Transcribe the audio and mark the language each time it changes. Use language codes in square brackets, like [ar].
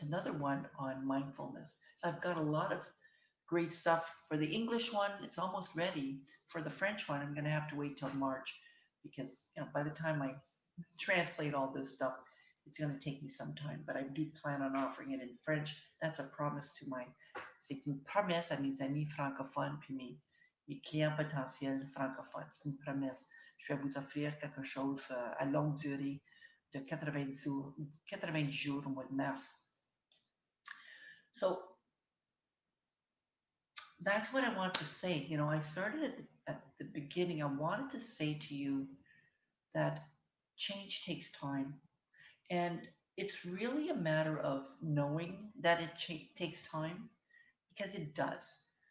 [en] Another one on mindfulness. So I've got a lot of great stuff for the English one. It's almost ready. For the French one, I'm going to have to wait till March because by the time I translate all this stuff, it's going to take me some time. But I do plan on offering it in French. That's a promise to [fr] c'est une promesse à mes amis francophones puis mes clients potentiels francophones. C'est une promesse. Je vais vous offrir quelque chose à longue durée de 90 jours au mois de mars. [en] So that's what I want to say. I started at the beginning. I wanted to say to you that change takes time. And it's really a matter of knowing that it takes time, because it does.